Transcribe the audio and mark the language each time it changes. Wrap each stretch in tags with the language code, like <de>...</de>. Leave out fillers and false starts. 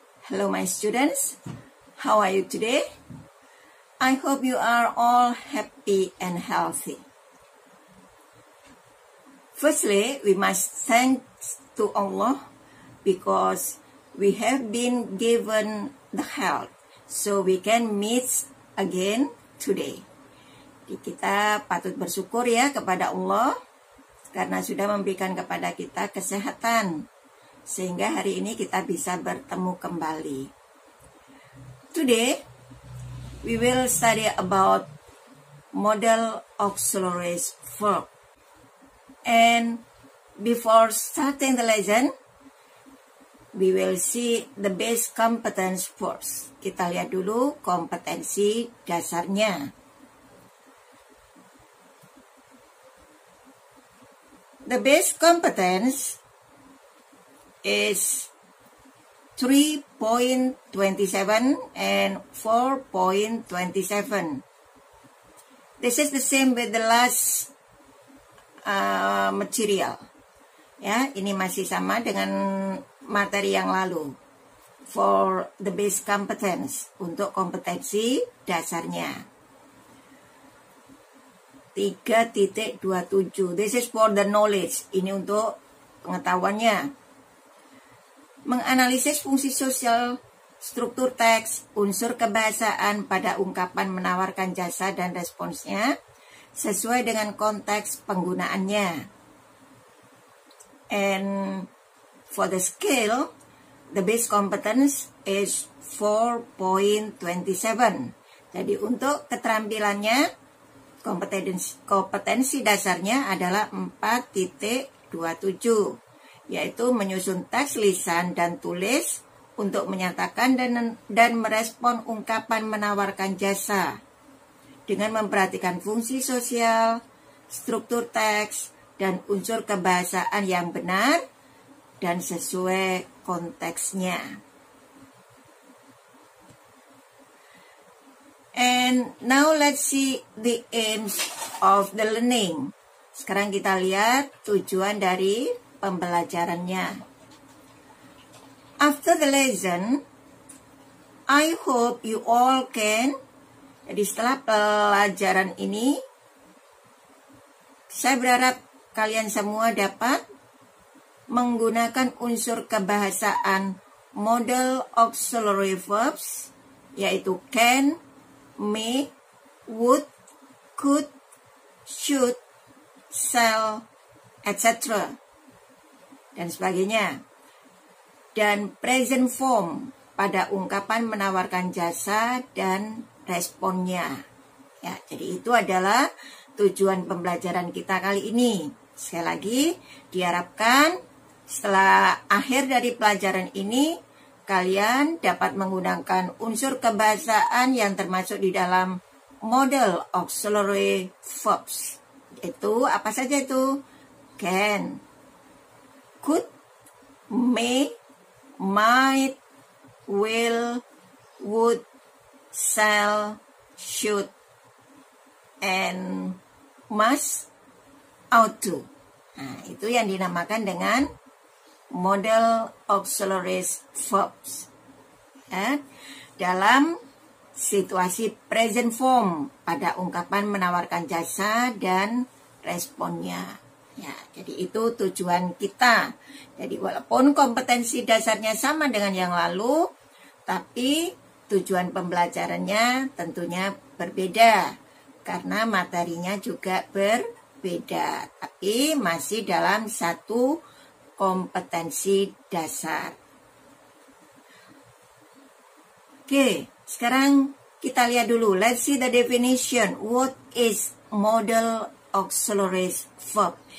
<en>Hello my students, how are you today? I hope you are all happy and healthy. Firstly, we must thank to Allah because we have been given the health so we can meet again today.</en> <id>Kita patut bersyukur ya kepada Allah karena sudah memberikan kepada kita kesehatan sehingga hari ini kita bisa bertemu kembali.</id> <en>Today we will study about modal auxiliary verb. And before starting the lesson, we will see the base competence first.</en> <id>Kita lihat dulu kompetensi dasarnya.</id> <en>The base competence is 3.27 and 4.27. This is the same with the last material.</en> <id>Ya, ini masih sama dengan materi yang lalu.</id> <en>For the base competence,</en> <id>untuk kompetensi dasarnya.</id> <en>3.27. This is for the knowledge.</en> <id>Ini untuk pengetahuannya. Menganalisis fungsi sosial, struktur teks, unsur kebahasaan pada ungkapan menawarkan jasa dan responsnya sesuai dengan konteks penggunaannya.</id> <en>And for the skill, the base competence is 4.27.</en> <id>Jadi untuk keterampilannya, kompetensi dasarnya adalah 4.27, yaitu menyusun teks lisan dan tulis untuk menyatakan dan merespon ungkapan menawarkan jasa dengan memperhatikan fungsi sosial, struktur teks, dan unsur kebahasaan yang benar dan sesuai konteksnya.</id> <en>And now let's see the aims of the learning.</en> <id>Sekarang kita lihat tujuan dari pembelajarannya.</id> <en>After the lesson, I hope you all can.</en> <id>Jadi setelah pelajaran ini, saya berharap kalian semua dapat menggunakan unsur kebahasaan modal auxiliary verbs, yaitu can, may, would, could, should, shall, etc. dan sebagainya. Dan present form pada ungkapan menawarkan jasa dan responnya. Ya, jadi itu adalah tujuan pembelajaran kita kali ini. Sekali lagi, diharapkan setelah akhir dari pelajaran ini, kalian dapat menggunakan unsur kebahasaan yang termasuk di dalam modal auxiliary verbs. Itu apa saja itu?</id> <en>Can, could, may, might, will, would, shall, should, and must, ought to.</en> <id>Nah, itu yang dinamakan dengan modal auxiliary verbs. Ya, dalam situasi present form pada ungkapan menawarkan jasa dan responnya. Ya, jadi itu tujuan kita. Jadi walaupun kompetensi dasarnya sama dengan yang lalu, tapi tujuan pembelajarannya tentunya berbeda karena materinya juga berbeda, tapi masih dalam satu kompetensi dasar. Oke, sekarang kita lihat dulu.</id> <en>Let's see the definition. What is modal auxiliary verb?</en>